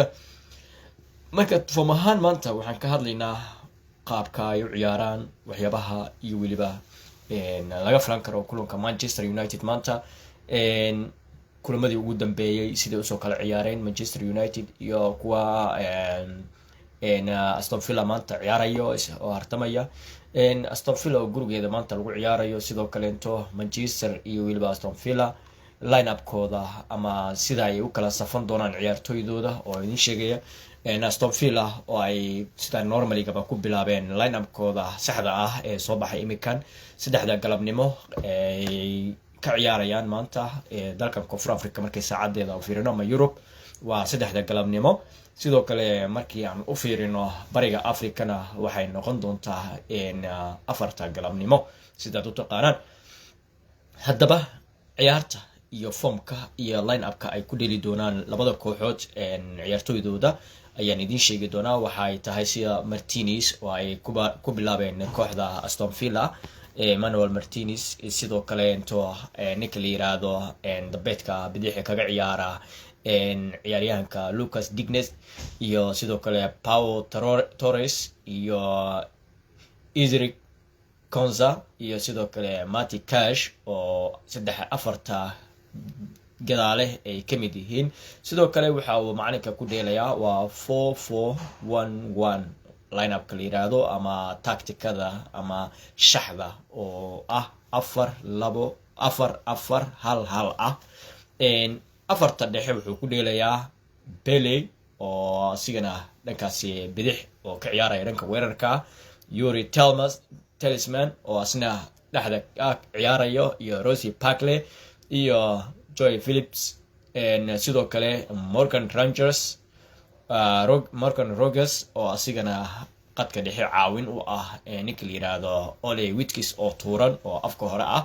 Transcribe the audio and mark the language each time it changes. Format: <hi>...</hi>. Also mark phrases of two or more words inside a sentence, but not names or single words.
<so>marka form ahaan maanta waxaan ka hadlaynaa qaabka ay u ciyaaraan waxyaabaha iyo waliba laga filan karo kulanka Manchester United maanta kulamadii ugu dambeeyay sida uu soo kala ciyaareen Manchester United iyo kuwa Aston Villa maanta ciyaarayo oo hartamaya Aston Villa oo gurigeeda maanta lagu ciyaarayo sidoo kale into Manchester iyo waliba Aston Villa line-up-kooda ama sida ay u kala safan doonaan ciyaartooydooda oo idin sheegaya Aston Villa oo ay sida normally gaba ku bilaabeen line-up-kooda saxda ah ee soo baxay imikan 3 galabnimo ay ka ciyaarayaan maanta dalka Koonfur Afrika markay saacadeeda u fiirino ama Europe waa 3 galabnimo. sidoo kale markii aan u fiirino bariga Afrikana waxay noqon doontaa 4 galabnimo sida u taqaanaan. haddaba ciyaarta iyo formka iyo line-up-ka ay ku dheli doonaan labada kooxood ciyaartooydooda ayaan idin sheegi doonaa. waxay tahay sida Martinez oo ay ku bilaabeen kooxda Aston Villa Manuel Martinez sidoo kale into ninka la yiraahdo dabeedka bidix kaga ciyaara ciyaaryahanka Lucas Dignes iyo sidoo kale Pau Torres iyo Ezri Konsa iyo sidoo kale Matty Cash oo 3-4 gadaale ay kamid yihiin. sidoo kale waxa uu macalinka ku dheelayaa waa 4-4-1-1 line-up ka la yiraahdo ama tacticada ama shaxda oo ah 4-2-4-4-1-1 ah. afarta dhexe wuxuu ku dheelayaa Pele oo sigana dhankaasi bidix oo ka ciyaaraya dhanka weerarka, Yuri Talisman oo asna dhaxda ciyaarayo iyo Rosie Barkley iyo Joy Phillips sidoo kale Morgan Rogers oo asigana qadka dhexe caawin u ah ninka la yiraahdo Ole Watkins oo tuuran oo afka hore ah.</so>